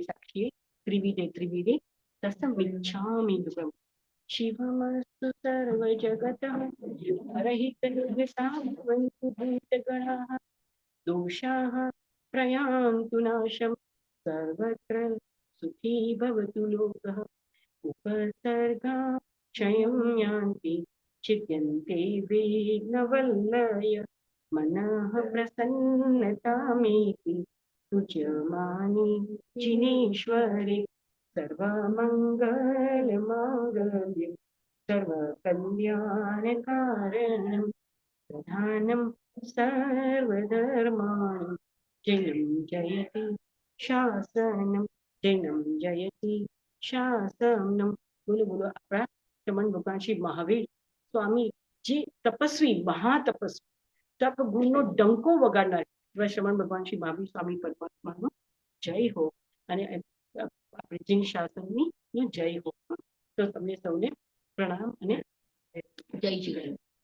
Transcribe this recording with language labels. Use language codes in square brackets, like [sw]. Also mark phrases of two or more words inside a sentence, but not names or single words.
[sa] સાક્ષીએ ત્રિવિધે તસમિચ્છામિ દુઃખમ શિવમસ્તુ સર્વ જગત રહિત નિર્સાવંતુ ભૂતગણાઃ દોષાઃ પ્રયાન્તુ નાશમ સર્વત્ર સુખી ભવતુ લોકઃ ઉપસર્ગા ક્ષયં યાન્તિ छिद्यन्ते विघ्नवल्लय मनः प्रसन्नतामेति पूज्यमाने जिनेश्वरे सर्वमङ्गलमाङ्गल्ये सर्वकल्याणकारणं प्रधानं सर्वधर्माणि जयं जयति शासनं जयं जयति शासनं. [gu] બોલો બોલો આપણા રમણ ભગવાન શ્રી મહાવીર સ્વામી જે તપસ્વી મહાતપસ્વી તપ ગુણનો ડંકો વગાડનાર એવા શ્રમણ ભગવાન શ્રી મહાવીર સ્વામી પરમાત્માનો જય હો અને આપણે જીન શાસનની જય હો. તો તમને સૌને પ્રણામ અને જય શ્રી કૃષ્ણ.